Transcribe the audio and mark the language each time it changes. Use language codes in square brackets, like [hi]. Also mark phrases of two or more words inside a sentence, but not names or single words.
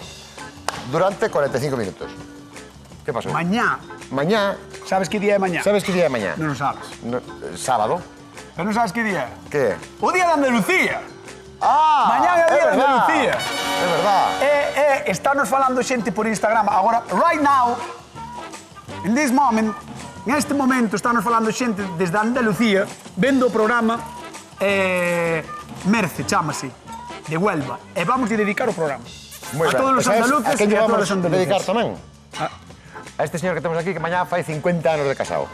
[gl] Durante 45 minutos. Que pasou? Mañá. Mañá. Sabes que día é mañá? Sabes que día é mañá? Non o sabes. Sábado. Pero non sabes que día é? Que é? O día de Andalucía. Ah, Mañá é o día de Andalucía. É verdad. Estános falando xente por Instagram. Agora, [en] right now, in this moment, [gl] neste momento, estános falando xente desde Andalucía, vendo o programa Merce, chámase, de Huelva. E vamos dedicar o programa. Moi a ben. todos os andaluces a quen e a vamos todas as andaluzas. dedicar tamén? A este señor que temos aquí que mañá fai 50 anos de casado.